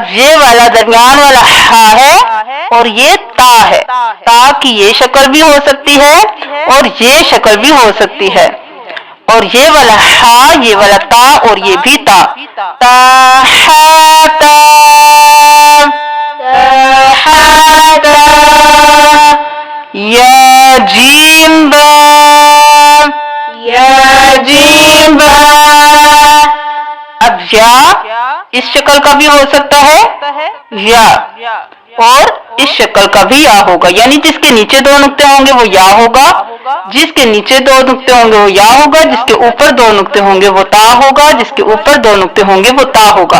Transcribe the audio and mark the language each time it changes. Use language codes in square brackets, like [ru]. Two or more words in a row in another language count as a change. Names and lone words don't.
[ur] یہ والا درمیان والا ہا ہے اور یہ تا ہے. تا کی یہ شکل بھی ہو سکتی ہے اور یہ شکل بھی ہو سکتی ہے. اور یہ والا ہا، یہ والا تا اور یہ بھی تا. یا جیم با. اب یا اس شکل کا بھی ہو سکتا ہے یا، اور اس شکل کا بھی یا ہوگا. یعنی جس کے نیچے دو نقطے ہوں گے وہ یا ہوگا، جس کے نیچے دو نقطے ہوں گے وہ یا ہوگا، جس کے اوپر دو نقطے ہوں گے وہ تا ہوگا، جس کے اوپر دو نقطے ہوں گے وہ تا ہوگا.